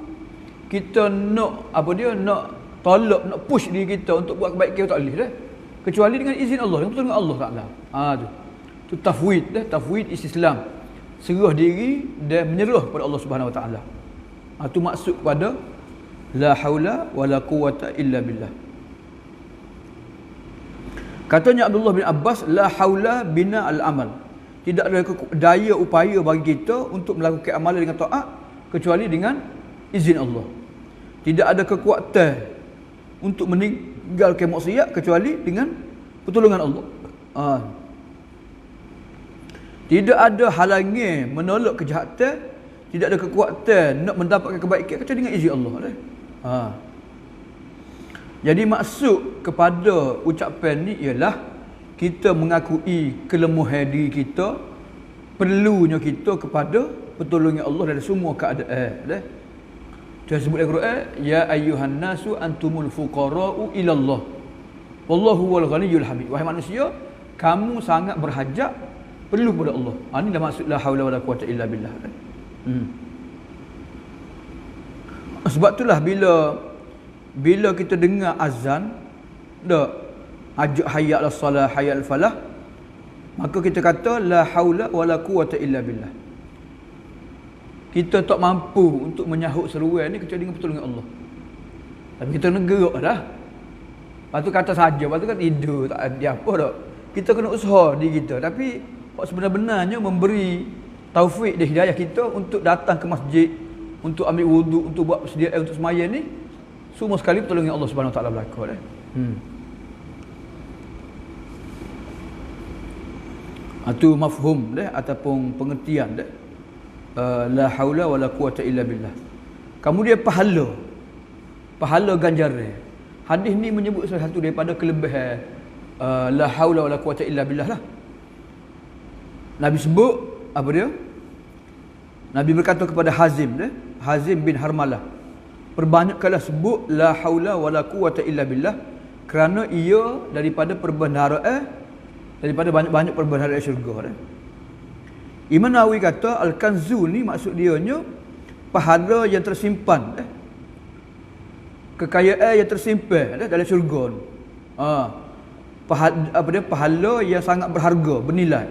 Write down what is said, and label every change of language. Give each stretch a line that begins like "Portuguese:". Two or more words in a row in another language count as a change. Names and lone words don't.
Malay: Kita nak nak tolak, nak push diri kita untuk buat kebaikan tak boleh dah. Kecuali dengan izin Allah, dengan pertolongan Allah Taala. Tu tafwid dah,
Arabic: تفويض استسلام.
Malay: Serah diri dan menyerah kepada Allah
Arabic: سبحانه وتعالى.
Malay: Tu maksud kepada
Arabic: لا حول ولا قوة إلا بالله.
Malay: Katanya Abdullah bin Abbas,
Arabic: لا حول بنا العمل.
Malay: Tidak ada daya upaya bagi kita untuk melakukan amalan dengan taat kecuali dengan izin Allah. Tidak ada kekuatan untuk meninggalkan maksiat kecuali dengan pertolongan Allah. Tidak ada halangan menolak kejahatan, tidak ada kekuatan nak mendapatkan kebaikan kecuali dengan izin Allah. Jadi maksud kepada ucapan ni ialah kita mengakui kelemahan diri kita, perlunya kita kepada pertolongan Allah dalam semua keadaan. Dia sebut dalam Quran,
Arabic: يا أيها الناس أنتم الفقراء إلى الله والله والغني الحميد.
Malay: Wahai manusia, kamu sangat berhajat, perlu kepada Allah. Ini dah maksud
Arabic: لا حول ولا قوة إلا بالله.
Malay: Sebab itulah bila kita dengar azan dak ajak
Arabic: حي على الصلاة حي على الفلاح,
Malay: maka kita kata
Arabic: لا حول ولا قوة إلا بالله.
Malay: Kita tak mampu untuk menyahut seruan ni kecuali dengan pertolongan Allah. Tapi kita kena gerak dah. Lepas tu kata saja, lepas tu kan tidur, tak ada apa dak. Kita kena usaha diri kita. Tapi sebenar-benarnya memberi taufik dan hidayah kita untuk datang ke masjid, untuk ambil wuduk, untuk buat persediaan untuk sembahyang ni, semua sekali pertolongan Allah
Arabic: سبحانه وتعالى
Malay: berlaku dah. Itu mafhum dah ataupun pengertian dah.
Arabic: لا حول ولا قوة إلا بالله.
Malay: Kemudian pahala ganjaran. Hadis ni menyebut salah satu daripada kelebihan
Arabic: لا حول ولا قوة إلا بالله
Malay: lah. Nabi sebut apa dia? Nabi berkata kepada Hazim bin Harmalah, perbanyakkanlah sebut
Arabic: لا حول ولا قوة إلا بالله,
Malay: kerana ia daripada perbendaharaan, daripada banyak-banyak perbendaharaan syurga. Imam Nawawi kata al-kanzu ni maksud dianya pahala yang tersimpan. kekayaan yang tersimpan dalam syurga ni. Pahala yang sangat berharga, bernilai.